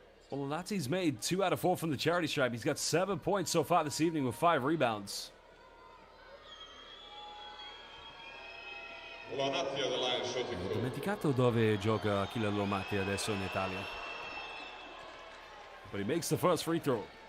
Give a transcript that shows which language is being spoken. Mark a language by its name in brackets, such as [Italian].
[English] Well, Lonati's made 2 out of 4 from the charity stripe. He's got 7 points so far this evening with 5 rebounds. Lonati on the line, shooting. [Italian] Ho dimenticato dove gioca Achille Lomati adesso in Italia. [English] But he makes the first free throw.